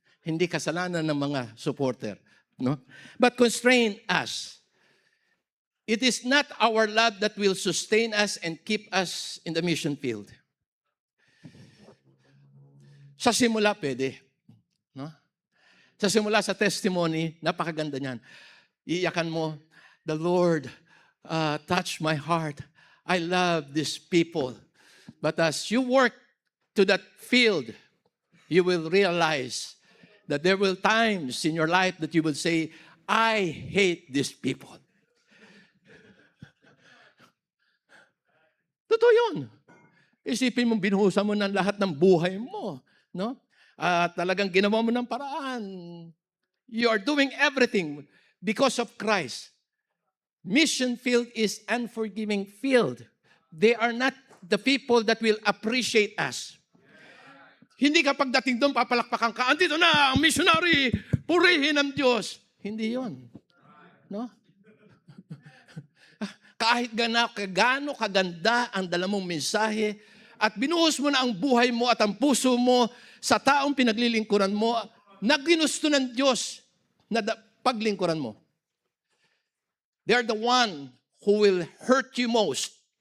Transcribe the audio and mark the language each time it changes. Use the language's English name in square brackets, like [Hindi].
[Filipino] Hindi kasalanan ng mga supporter. [English] No? But constrain us. It is not our love that will sustain us and keep us in the mission field. [Filipino] Sa simula, pwede. No? Sa simula, sa testimony, napakaganda niyan. Iiyakan mo, [English] the Lord touched my heart. I love these people. But as you work to that field, you will realize that there will times in your life that you will say, I hate these people. [Filipino] Totoo yun. Isipin mo, binuhusan mo ng lahat ng buhay mo. No? At talagang ginawa mo ng paraan. [English] You are doing everything because of Christ. Mission field is unforgiving field. They are not the people that will appreciate us. [Filipino] Hindi ka pagdating doon, papalakpakan ka, andito na, ang missionary, purihin ang Diyos. Hindi yon. No? Kahit gaano kaganda ang dala mong mensahe, at binuhos mo na ang buhay mo at ang puso mo sa taong pinaglilingkuran mo, na ginusto ng Diyos na paglingkuran mo. [English] They are the one who will hurt you most.